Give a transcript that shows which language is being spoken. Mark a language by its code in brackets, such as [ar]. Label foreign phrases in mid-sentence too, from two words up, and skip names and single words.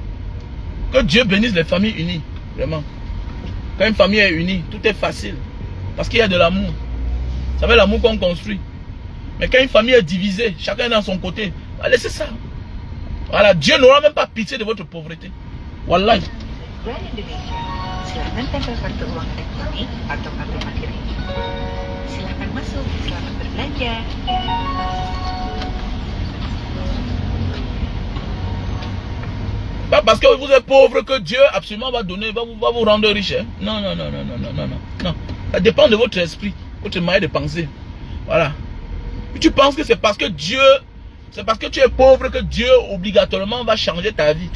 [fr] Que Dieu bénisse les familles unies. Vraiment. Quand une famille est unie, tout est facile. Parce qu'il y a de l'amour. Ça fait l'amour qu'on construit. Mais quand une famille est divisée, chacun est dans son côté, laissez ça. Voilà, Dieu n'aura même pas pitié de votre pauvreté. Wallahi. [id] Silakan tempel kartu uang elektronik atau kartu parkir ini. Silakan masuk, selamat berbelanja. [fr] Pas parce que vous êtes pauvre que Dieu absolument va donner, va vous rendre riche. Hein? Non. Ça dépend de votre esprit, votre manière de penser. Voilà. Et tu penses que c'est parce que Dieu, c'est parce que tu es pauvre que Dieu obligatoirement va changer ta vie.